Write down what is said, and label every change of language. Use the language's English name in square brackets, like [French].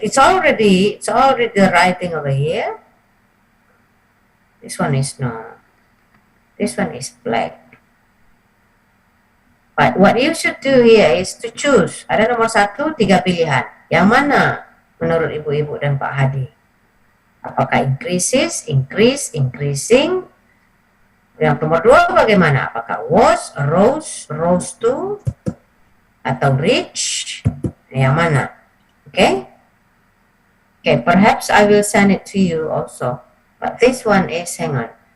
[English] It's already the writing over here. This one is no. This one is black. But what you should do here is to choose. [Indonesian] Ada nomor 1, 3 pilihan. Yang mana menurut ibu-ibu dan Pak Hadi? Apakah increases, increase, increasing? Yang nomor 2 bagaimana? Apakah was, rose to, atau reach? Yang mana? Okay? [English] Okay, perhaps I will send it to you also. But this one is, hang on.